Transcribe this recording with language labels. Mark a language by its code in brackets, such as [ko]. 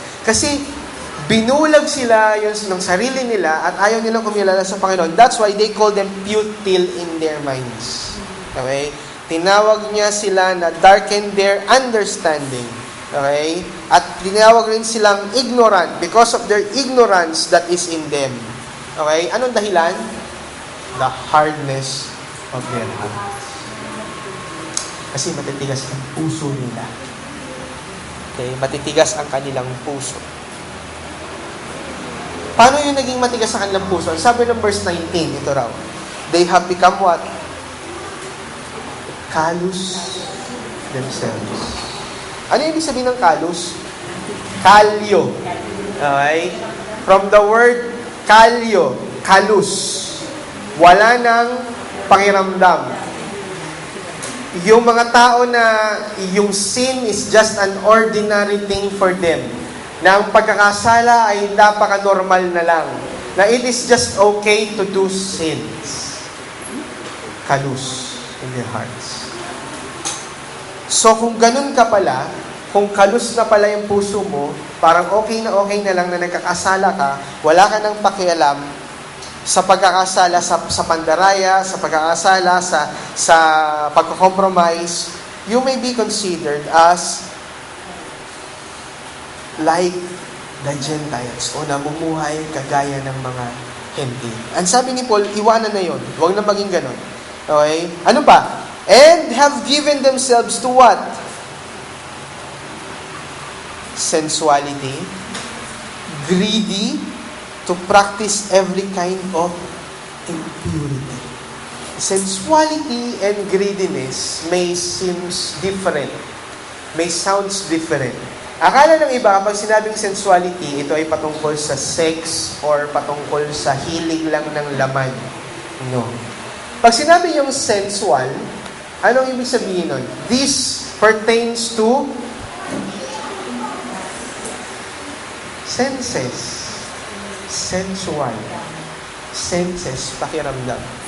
[tl] Kasi binulag sila ng sarili nila at ayaw nilang kumilala sa Panginoon. [en] That's why they call them futile in their minds. Okay? [tl] Tinawag niya sila na [en] darken their understanding. [tl] Okay? At tinawag rin silang ignorant [en] because of their ignorance that is in them. [tl] Okay? Anong dahilan? [en] The hardness of their hearts. [tl] Kasi matitigas ang puso nila. Okay? Matitigas ang kanilang puso. Paano yung naging matigas sa kanilang puso? Sabi ng verse 19, ito raw. [en] They have become what? Callous themselves. [tl] Ano yung ibig sabihin ng callous? Kalyo. Okay? From the word kalyo, callous. Wala nang pakiramdam. Yung mga tao na yung [en] sin is just an ordinary thing for them. [tl] Na ang pagkakasala ay napaka-normal na lang. [en] Na it is just okay to do sins. Callous in their hearts. [tl] So kung ganun ka pala, kung kalus na pala yung puso mo, parang okay na lang na nagkakasala ka, wala ka nang pakialam sa pagkakasala sa pandaraya, sa pagkakasala sa pagko-compromise, [en] you may be considered as like the Gentiles [tl] o namumuhay kagaya ng mga Hentil. Ang sabi ni Paul, iwanan na yon. Huwag na maging ganon. Okay? Ano pa? [en] And have given themselves to what? Sensuality, greedy, to practice every kind of impurity. Sensuality and greediness may seems different. May sounds different. [tl] Akala ng iba, pag sinabing sensuality, ito ay patungkol sa sex or patungkol sa hilig lang ng laman. No. Pag sinabi yung sensual, anong ibig sabihin nun? [en] This pertains to senses. Sensual. [tl] Senses, pakiramdam.